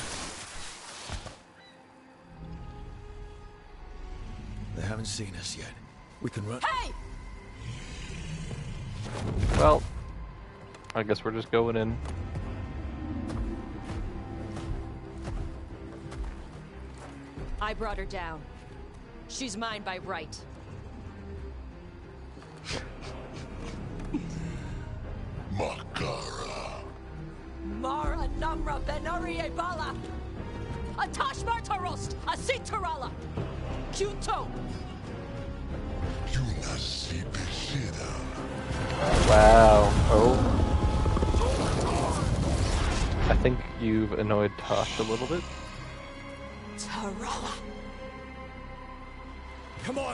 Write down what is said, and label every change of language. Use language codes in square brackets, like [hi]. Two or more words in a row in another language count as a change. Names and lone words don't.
[en] They haven't seen us yet. We can run. Hey! Well, I guess we're just going in. I brought her down. She's mine by right. Makara. Mara Namra Benarie Bala. Atash Martarost, Asitarala. Kuto. Wow. Oh. I think you've annoyed Tosh a little bit. Tarala. Come on.